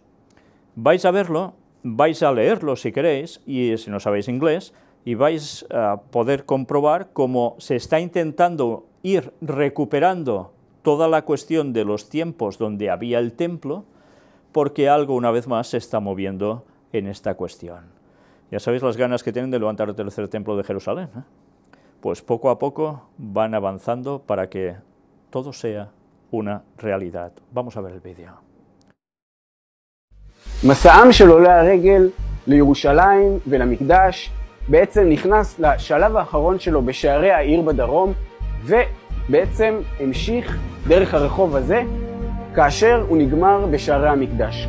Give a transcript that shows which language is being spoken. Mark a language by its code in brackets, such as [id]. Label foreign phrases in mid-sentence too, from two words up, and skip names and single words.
[es] Vais a verlo, vais a leerlo si queréis, y si no sabéis inglés, y vais a poder comprobar cómo se está intentando ir recuperando toda la cuestión de los tiempos donde había el templo, porque algo, una vez más, se está moviendo en esta cuestión. Ya sabéis las ganas que tienen de levantar el tercer templo de Jerusalén, ¿eh? Pues poco a poco van avanzando para que todo sea una realidad. Vamos a ver el vídeo. [he] מסעם של עולי הרגל לירושלים ולמקדש בעצם נכנס לשלב האחרון שלו בשערי העיר בדרום, ובעצם המשיך דרך הרחוב הזה כאשר הוא נגמר בשערי המקדש.